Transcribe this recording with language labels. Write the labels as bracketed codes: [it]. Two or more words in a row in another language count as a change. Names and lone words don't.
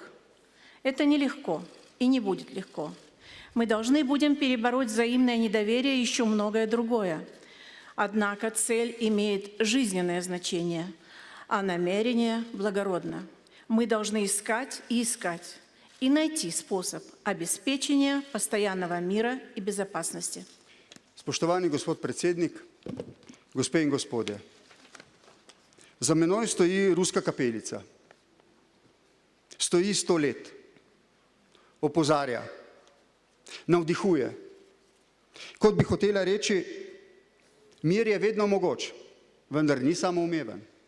[ru] Это нелегко и не будет легко. Мы должны будем перебороть взаимное недоверие и еще многое другое. Однако цель имеет жизненное значение, а намерение благородно. Мы должны искать и найти способ обеспечения постоянного мира и безопасности. [sl] Spoštovani gospod predsednik, gospe in gospodje, za menoj stoji ruska kapelica. Stoji 100 let, opozarja, navdihuje. Kot bi hotela reči, mir je vedno mogoč, vendar ni samoumeven.